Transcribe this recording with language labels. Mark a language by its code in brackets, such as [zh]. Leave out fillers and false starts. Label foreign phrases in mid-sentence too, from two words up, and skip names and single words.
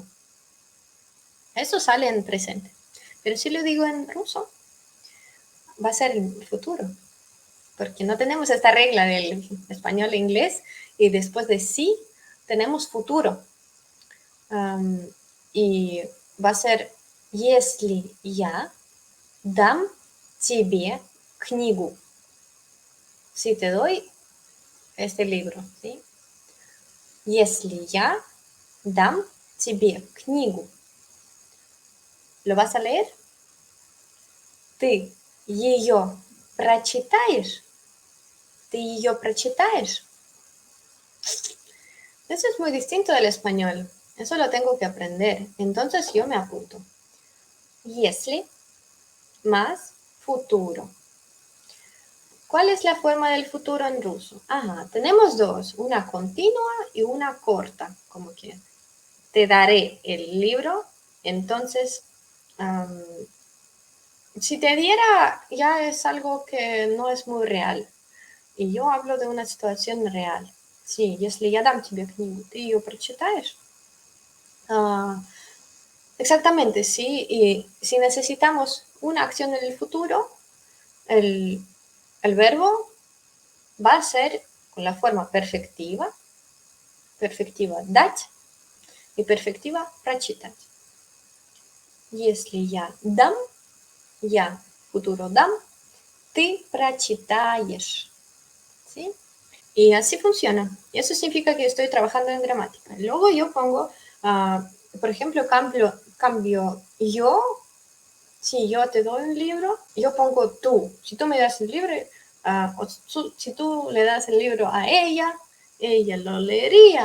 [es] Eso sale en presente. Pero si lo digo en ruso, va a ser el futuro. Porque no tenemos esta regla del español e inglés y después de sí tenemos futuro. Y va a ser [ru] если я dam тебе книгу. [es] Si te doy este libro, ¿sí? [ru] Если я dam тебе книгу. [es] ¿Lo vas a leer? [ru] Ты ее прочитаешь? Ты ее прочитаешь? [es] Eso es muy distinto del español. Eso lo tengo que aprender. Entonces yo me apunto. Если más futuro. ¿Cuál es la forma del futuro en ruso? Ajá, tenemos dos, una continua y una corta, como que te daré el libro, entonces, si te diera ya es algo que no es muy real, y yo hablo de una situación real. Sí, [ru] если я дам тебе книгу, ты ее прочитаешь? [es] Exactamente, sí, y si necesitamos una acción en el futuro, el verbo va a ser con la forma perfectiva дать и perfectiva прочитать. [ru] Если я дам, я futuro dam, ты прочитаешь. [es] ¿Sí? Y así funciona. Y eso significa que estoy trabajando en gramática. Luego yo pongo, por ejemplo, cambio yo, si yo te doy un libro, yo pongo tú. Si tú me das el libro, si tú le das el libro a ella lo leería.